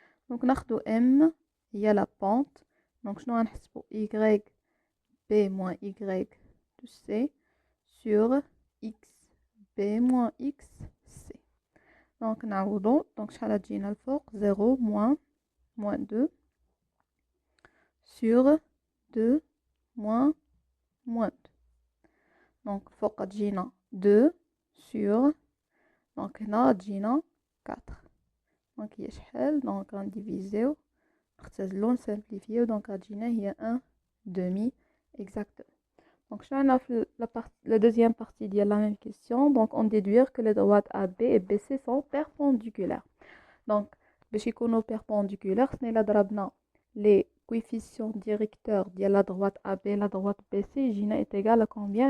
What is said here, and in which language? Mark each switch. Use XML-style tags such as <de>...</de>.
<fr>donc</fr> <ar>ناخدو M هي</ar> <fr>la pente. donc</fr> <ar>شنو غنحسبو</ar> <fr>Y B moins Y de C sur X B moins X C.</fr> <ar>donc نعوضو.</ar> <fr>donc</fr> <ar>شحال غتجينا الفوق</ar> <fr>0 moins 2 sur 2 moins 2.</fr> <ar>donc فوق غتجينا 2 sur donc هنا غتجينا 4. donc هي شحال. donc غنديفيزيو نختزلو نسامبليفيو. donc غتجينا هي 1/2 exactement.</ar> <fr>donc</fr> <ar>شنو عندنا في</ar> <fr>la deuxième partie ديال la même question. donc on déduire que les droites AB et BC sont perpendiculaires. donc</fr> <ar>باش يكونوا</ar> <fr>perpendiculaires</fr> <ar>خصنا الا ضربنا</ar> <fr>les coefficients directeurs ديال la droite AB et la droite BC</fr> <ar>يجينا</ar> <fr>est égal à combien.</fr>